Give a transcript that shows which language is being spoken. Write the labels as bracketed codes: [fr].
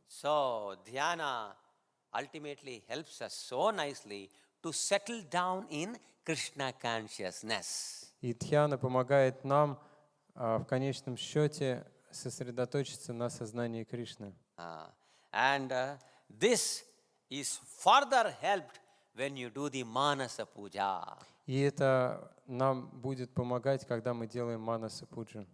[en] So dhyana ultimately helps us so nicely to settle down in Krishna consciousness. [ru] И дхьяна помогает нам в конечном счете сосредоточиться на сознании Кришны. [en] And this is further helped when you do the manasa puja. [ru] И это нам будет помогать, когда мы делаем манаса пуджу.